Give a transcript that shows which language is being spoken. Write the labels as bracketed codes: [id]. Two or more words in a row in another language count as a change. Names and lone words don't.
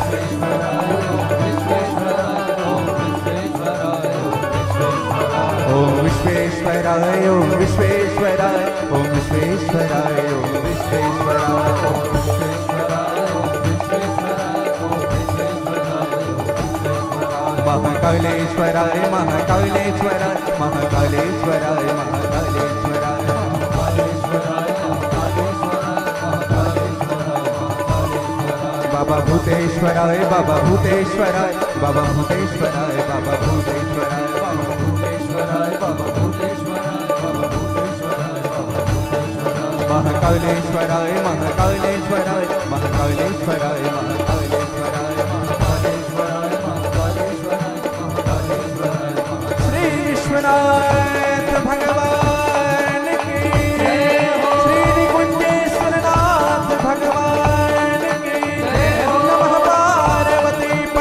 [sa] ओम विश्वेश्वराय ओम विश्वेश्वराय ओम विश्वेश्वराय ओम विश्वेश्वराय महाकालेश्वराय महाकालेश्वराय महाकालेश्वराय महाकालेश्वराय बाबा भूतेश्वराय बाबा भूतेश्वराय बाबा भूतेश्वराय बाबा भूतेश्वराय बाबा भूतेश्वराय बाबा भूतेश्वराय बाबा भूतेश्वराय महाकालेश्वराय महाकालेश्वराय महाकालेश्वराय महाकालेश्वराय महाकालेश्वराय महाकालेश्वराय [hi] श्री विश्वनाथ भगवान की [sa] श्री निकुंजेश्वरनाथ भगवान की नमः पार्वती